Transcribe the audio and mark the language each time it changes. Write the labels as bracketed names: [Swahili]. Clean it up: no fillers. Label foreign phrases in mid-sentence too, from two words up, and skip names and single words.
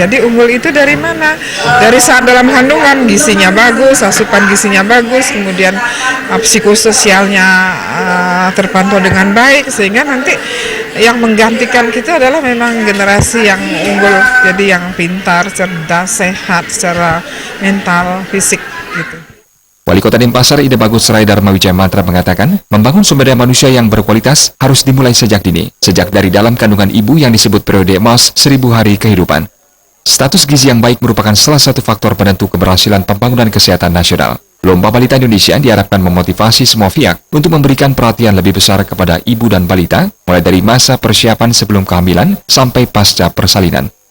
[Indonesian] Jadi unggul itu dari mana? Dari saat dalam kandungan gizinya bagus, asupan gizinya bagus, kemudian psikososialnya terpantau dengan baik, sehingga nanti yang menggantikan kita adalah memang generasi yang unggul, jadi yang pintar, cerdas, sehat secara mental, fisik gitu. Wali Kota Denpasar Ide Bagus Rai Dharma Wijaya Mantra mengatakan, membangun sumber daya manusia yang berkualitas harus dimulai sejak dini, sejak dari dalam kandungan ibu yang disebut periode emas 1000 hari kehidupan. Status gizi yang baik merupakan salah satu faktor penentu keberhasilan pembangunan kesehatan nasional. Lomba Balita Indonesia diharapkan memotivasi semua pihak untuk memberikan perhatian lebih besar kepada ibu dan balita, mulai dari masa persiapan sebelum kehamilan sampai pasca persalinan.